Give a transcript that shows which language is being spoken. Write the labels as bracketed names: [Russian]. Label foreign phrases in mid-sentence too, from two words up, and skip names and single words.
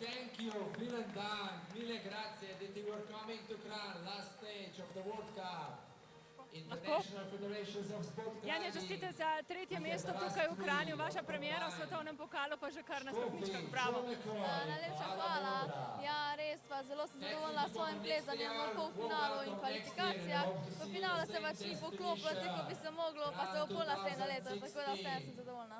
[English] Thank you, [German] vielen Dank, [Italian] mille grazie [English] that you were coming to Kranj, last stage of the World Cup. International Federations of Sport Climbing. [Slovenian] Janja, čestite za tretje mesto tukaj v Kranju, vaša premiera v svetovnem pokalu pa že kar na stopničkah, bravo. Najlepša hvala. Ja, res pa zelo sem zadovoljna s svojim plezanjem v polfinalu in kvalifikacijah. V finalu se pač ni poklopilo, tako bi se moglo, pa se v pola se je naletilo, tako da vse sem zadovoljna.